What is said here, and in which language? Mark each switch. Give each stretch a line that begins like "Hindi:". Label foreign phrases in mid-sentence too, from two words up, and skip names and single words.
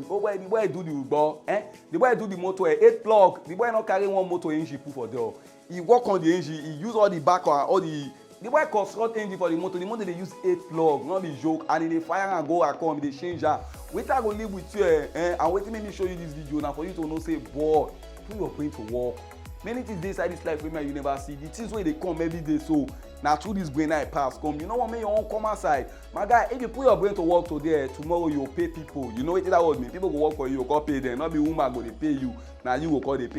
Nigerian Pidgin: Oh, boy, the boy do the Uber. The boy do the motor. 8 plug. The boy not carry one motor engine put for there. He work on the engine. He use all the back and all the. The boy construct engine for the motor. The motor they use 8 plug. Not be joke. And they fire and go and come. They change that. Wait, I go live with you. And wait, make me show you this video now for you to know. Say, boy, put your brain to work. many things dey inside this life wey you never see. The things wey dey come every day so na through this brain I pass come. You know what, make your own come outside. My guy, if you put your brain to work today, tomorrow you go pay people. You know wetin that word mean? People go work for you, you go pay them. Not be woman go dey pay you, na you go call dey pay.